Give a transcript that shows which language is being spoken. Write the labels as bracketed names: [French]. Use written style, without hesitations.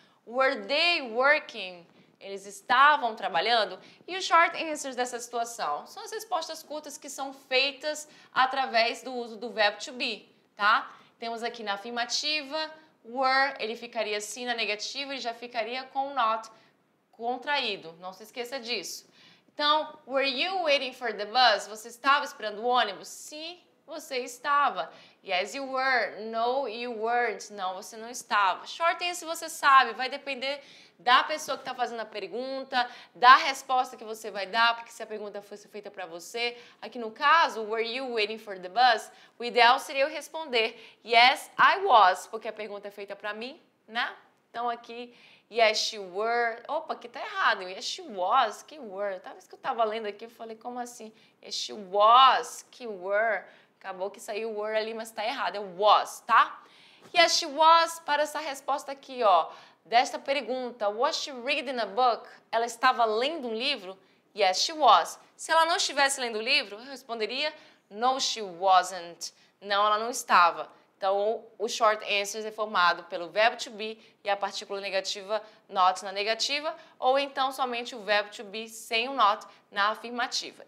[English] Were they working? [Portuguese] Eles estavam trabalhando? E os short answers dessa situação? São as respostas curtas que são feitas através do uso do verbo to be, tá? Temos aqui na afirmativa, were, ele ficaria assim, na negativa ele já ficaria com not contraído. Não se esqueça disso. [English] Então, were you waiting for the bus? [Portuguese] Você estava esperando o ônibus? Sim, você estava. [English] Yes, you were. No, you weren't. [Portuguese] Não, você não estava. Short answer você sabe, vai depender da pessoa que está fazendo a pergunta, da resposta que você vai dar, porque se a pergunta fosse feita para você. [English] Aqui no caso, were you waiting for the bus? [Portuguese] O ideal seria eu responder, [English] yes, I was, [Portuguese] porque a pergunta é feita para mim, né? Então aqui, [English] yes, she were. [Portuguese] Opa, aqui tá errado. [English] Yes, she was, [Portuguese] que were. Talvez que eu tava lendo aqui, eu falei, como assim? [English] Yes, she was, [Portuguese] que were. Acabou que saiu were ali, mas tá errado. É was, tá? [English] Yes, she was, [Portuguese] para essa resposta aqui, ó. [English] Desta pergunta, was she reading a book? [Portuguese] Ela estava lendo um livro? [English] Yes, she was. [Portuguese] Se ela não estivesse lendo o livro, eu responderia, [English] no, she wasn't. [Portuguese] Não, ela não estava. Então, o short answer é formado pelo verbo to be e a partícula negativa not na negativa, ou então somente o verbo to be sem o not na afirmativa.